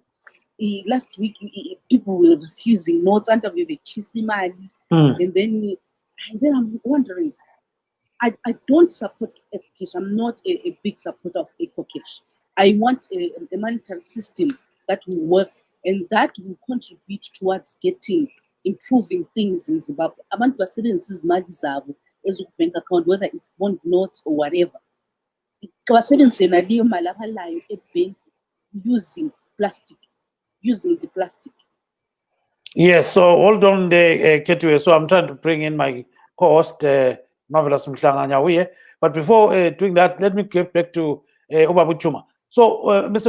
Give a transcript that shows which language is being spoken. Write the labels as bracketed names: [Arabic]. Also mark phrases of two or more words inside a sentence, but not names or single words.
[English] Last week, people were refusing notes under the Chisimali, and then I'm wondering. I don't support EcoCash. I'm not a big supporter of EcoCash. I want a monetary system that will work and that will contribute towards improving things in Zimbabwe. [North Ndebele] Abantu basebenzisa imali zabo [English] bank account, whether it's bond notes or whatever. [North Ndebele] Basebenzise naleyo mali abalayo ebank [English] using the plastic. Yes, so hold on there, Ketue. So I'm trying to bring in my co-host, Marvelous Mhlanga. But before doing that, let me get back to Ubabu Chuma. So, Mr.